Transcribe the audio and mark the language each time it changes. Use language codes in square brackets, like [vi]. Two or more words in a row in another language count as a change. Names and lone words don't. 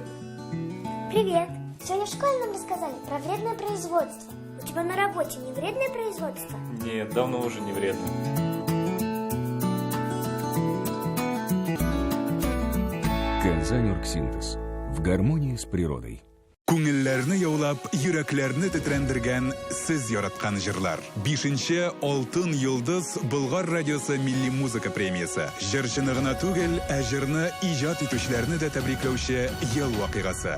[ru] Привет. Сегодня в школе нам рассказали про вредное производство. У тебя на работе не вредное производство? Нет, давно уже не вредно. Казань Оргсинтез. В гармонии с природой. [tt] Күңелләрне яулап, йөрәкләрне тетрәндергән сез яраткан җырлар. 5-нче Алтын йолдыз Болгар радиосы милли музыка премиясе. Җырчыны гына түгел, ә җырны иҗат итүчеләрне дә тәбрикләүче ел вакыйгасы.